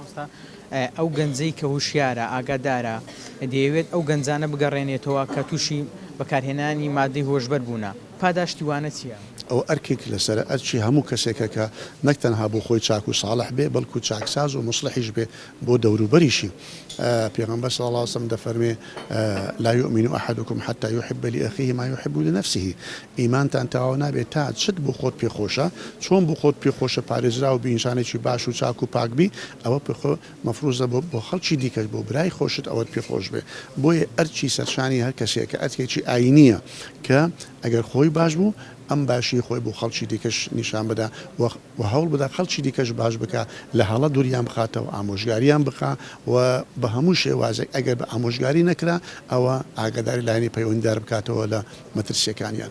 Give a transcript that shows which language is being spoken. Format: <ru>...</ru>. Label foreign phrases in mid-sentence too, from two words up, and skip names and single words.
<ckb>ئەو گەنجەی کە هوشیارە ئاگادارە دەیەوێت ئەو گەنجانە بگەڕێنێتەوە کە تووشی بەکارهێنانی مادەی هۆشبەر بوونە پاداشتیوانە چییە؟ ئەو ئەرکێک لەسەر ئەرچی هەموو کەسێکە کە نەکتەنها بۆ خۆی چاک و ساڵح بێ بەڵکو چاکساز و مصلحیش بێ بۆ دەوروبەریشی پێغەمبەر</ckb> <ar>صلی الله عليه وسلم</ar> <ckb>دەفەرمێ لا</ckb> <ar>يؤمن أحدكم حتى يحب لأخيه ما يحب لنفسه</ar> <ckb>ئیمانتان تەواو نابێت تا چت بۆ خۆت پێخۆشە چۆن بۆ خۆت پێخۆشە پارێزرا و بینشانێکی باش و چاک و پاکبی ئەوە مەفروزە بۆ خەڵکی دیکەش بۆ برای خۆشت ئەوەت پێخۆش بێ بۆیە ئەرچی سەرشانی هەر کەسێکە ئەرکێکی ئاینیە کە ئەگەر خۆی باش بوو ئەم باشی خۆی بۆ خەڵکی دیکەش نیشان بدا و هەوڵ بدا خەڵکی دیکەش باش بکە لە هەڵە دووریان بخاتەوە ئامۆژگاریان بخە و بە هەموو شێوازێک ئەگەر بە ئامۆژگاری نەکرا ئەوە ئاگاداری لایەنی پەیوەندیدار بکاتەوە لە مەترسیەکانیان</ckb>